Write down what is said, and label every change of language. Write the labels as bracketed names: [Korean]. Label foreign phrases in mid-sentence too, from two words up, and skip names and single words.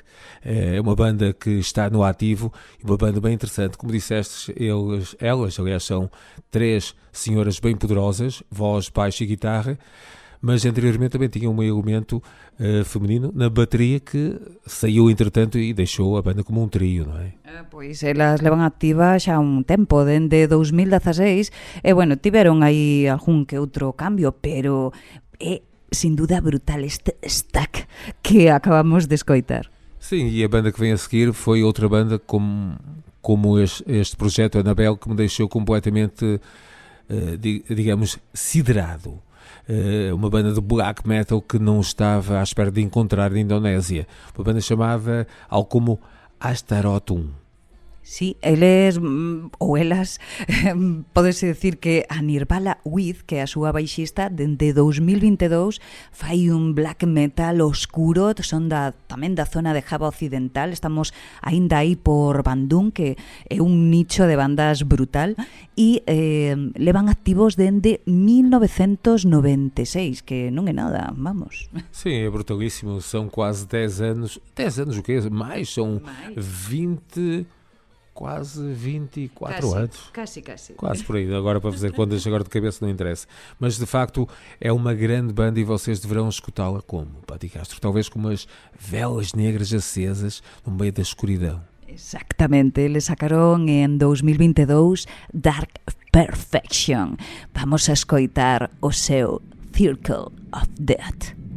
[Portuguese] É uma banda que está no ativo e uma banda bem interessante. Como disseste, elas aliás, são 3 senhoras bem poderosas, voz, baixo e guitarra, mas anteriormente também tinha um elemento feminino na bateria que saiu entretanto e deixou a banda como um trio, [Galician] non é? Pois elas levan activas xa un tempo, dende 2016, e bueno, tiveron aí algún que outro cambio, pero é [Spanish] sin duda [Galician] brutal este Stuck que acabamos de escoitar. [Portuguese] Sim, e a banda que vem a seguir foi outra banda como este projeto Anabel, que me deixou completamente, digamos, siderado. Uma banda de black metal que não estava à espera de encontrar na Indonésia. Uma banda chamada algo como Astarotum. [Galician] Sí, eles ou elas podese decir que a Nirvala With, que é a súa baixista, dende 2022 fai un black metal oscuro, son tamén da zona de Java Occidental, estamos aínda aí por Bandung, que é un nicho de bandas brutal, e levan activos dende 1996, que non é nada, vamos. [Portuguese] Sim, é brutalíssimo, são quase 10 anos, 10 anos o quê? Mais, são 20... Quase 24 anos. Quase. Quase por aí. Agora para fazer contas, agora de cabeça não interessa. Mas de facto é uma grande banda e vocês deverão escutá-la como, Patti Castro? Talvez com umas velas negras acesas no meio da escuridão. [Galician] Exactamente. Eles sacaron en 2022 Dark Perfection. Vamos a escoitar o seu Circle of Death.